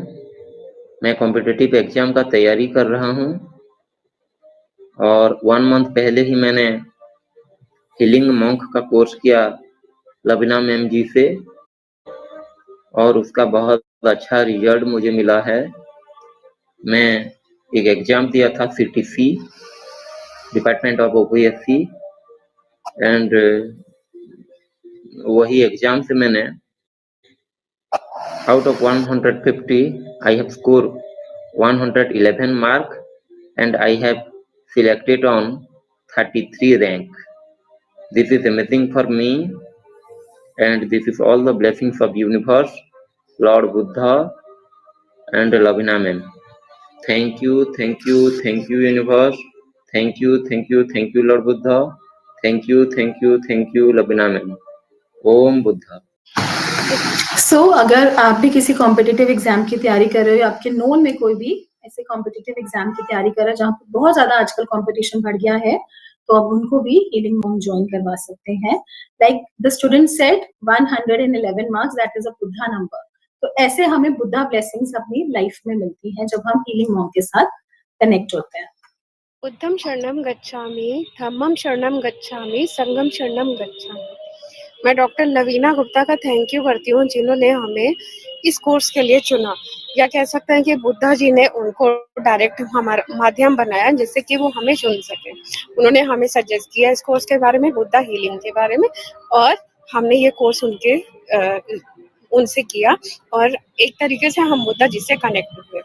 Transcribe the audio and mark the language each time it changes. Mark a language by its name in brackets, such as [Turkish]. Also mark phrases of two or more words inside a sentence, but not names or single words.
[Hindi] मैं [English] competitive exam [Hindi] का तैयारी कर रहा हूँ और 1 मंथ पहले ही मैंने हीलिंग मॉन्क का कोर्स किया लवीना मैम जी से और उसका बहुत अच्छा रिजल्ट मुझे मिला है। मैं एक एग्जाम दिया था [English] CTC department of OPSC and [Hindi] वही एग्जाम से मैंने [English] out of 150 I have scored 111 mark and I have selected on 33 rank. This is amazing for me and this is all the blessings of universe, Lord Buddha and Lavina ma'am. Thank you, thank you, thank you universe. Thank you, thank you, thank you Lord Buddha. Thank you, thank you, thank you Lavina ma'am. Om Buddha. [Hindi] अगर आप भी किसी [English] competitive exam [Hindi] की तैयारी कर रहे हो, आपके नोन में कोई भी ऐसे [English] competitive exam [Hindi] की तैयारी कर रहा है जहाँ पे बहुत ज्यादा आजकल कंपटीशन बढ़ गया है, तो आप उनको भी हीलिंग मॉन्क ज्वाइन करवा सकते हैं। [English] Like the student said 111 marks, that is a Buddha number. [Hindi] तो ऐसे हमें [English] Buddha blessings [Hindi] अपनी लाइफ में मिलती हैं जब हम हीलिंग मॉन्क के साथ कनेक्ट होते हैं। [Pali] बुद्धम शरणम गच्छामि, धम्मम शरणम गच्छामि, संघम शरणम गच्छामि। [Hindi] मैं डॉक्टर लवीना गुप्ता का [English] thank you [Hindi] करती हूँ जिन्होंने हमें इस कोर्स के लिए चुना, या कह सकते हैं कि बुद्धा जी ने उनको डायरेक्ट हमारा माध्यम बनाया जिससे कि वो हमें चुन सके। उन्होंने हमें सजेस्ट किया इस कोर्स के बारे में, [English] Buddha healing [Hindi] के बारे में, और हमने ये कोर्स उनसे किया और एक तरीके से हम बुद्धा जी से कनेक्ट हुए।